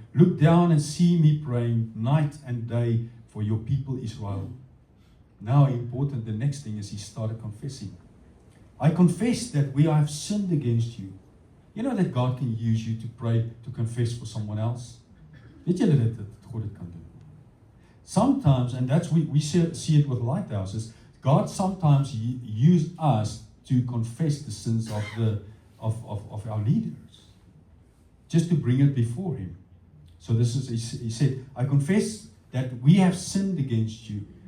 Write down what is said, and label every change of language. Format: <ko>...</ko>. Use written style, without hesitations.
<en>Look down and see me praying night and day for your people Israel. Now important, the next thing is he started confessing. I confess that we have sinned against you. You know that God can use you to pray, to confess for someone else?</en> <af>Weet julle dat God dit kan doen?</af> <en>Sometimes, and that's we see it with Lighthouses, God sometimes use us to confess the sins of our leaders, just to bring it before Him. So this is, he said, I confess that we have sinned against you.</en>